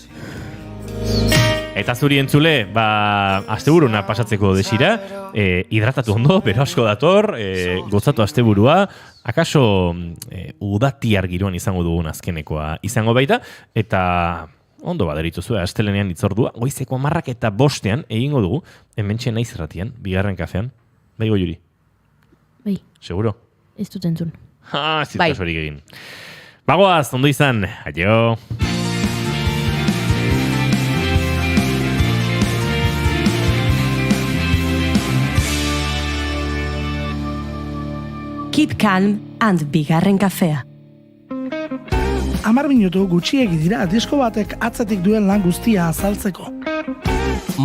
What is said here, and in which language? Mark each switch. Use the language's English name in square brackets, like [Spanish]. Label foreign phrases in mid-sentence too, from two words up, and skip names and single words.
[Basque] Eta zuri entzule, asteburuna pasatzeko desira, hidratatu ondo, bero asko dator, gozatu asteburua, akaso udatiar giroan izango dugun azkenekoa izango baita, eta ondo baderituzu, astelenean itzordua, goizeko 10:05 egingo dugu, hementxe Naiz Irratian, bigarren kafean, bai Goiuri? Bai. Seguro? Ez dut entzun. Ez dut kasorik egin. Bagoaz, ondo izan, aio! [English] Keep calm and [Basque] bigarren kafea. 10 minutu gutxiegi dira disko batek atzetik duen lan guztia azaltzeko.